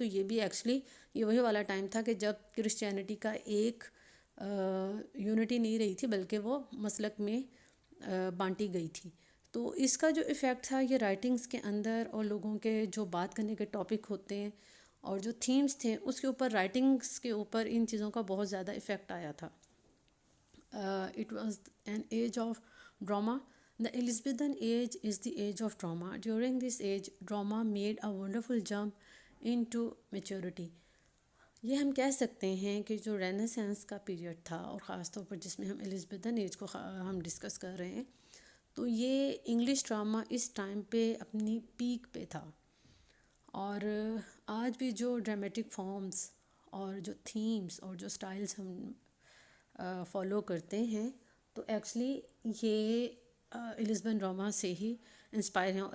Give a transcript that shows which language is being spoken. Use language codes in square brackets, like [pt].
[ur] تو یہ بھی ایکچولی یہ وہی والا ٹائم تھا کہ جب کرسچینٹی کا ایک یونٹی نہیں رہی تھی بلکہ وہ مسلک میں بانٹی گئی تھی. تو اس کا جو ایفیکٹ تھا یہ رائٹنگز کے اندر، اور لوگوں کے جو بات کرنے کے ٹاپک ہوتے ہیں اور جو تھیمز تھے اس کے اوپر، رائٹنگز کے اوپر ان چیزوں کا بہت زیادہ ایفیکٹ آیا تھا. [en] It was an age of drama. The Elizabethan age is the age of drama. During this age, drama made a wonderful jump into maturity. [ur] یہ ہم کہہ سکتے ہیں کہ جو رینیسانس کا پیریڈ تھا، اور خاص طور پر جس میں ہم الزبتھن ایج کو ہم ڈسکس کر رہے ہیں، تو یہ انگلش ڈرامہ اس ٹائم پہ اپنی پیک پہ تھا. اور آج بھی جو ڈرامیٹک فارمز اور جو تھیمز اور جو سٹائلز ہم فالو کرتے ہیں تو ایکچولی یہ الزبتھن ڈرامہ سے ہی انسپائر ہیں.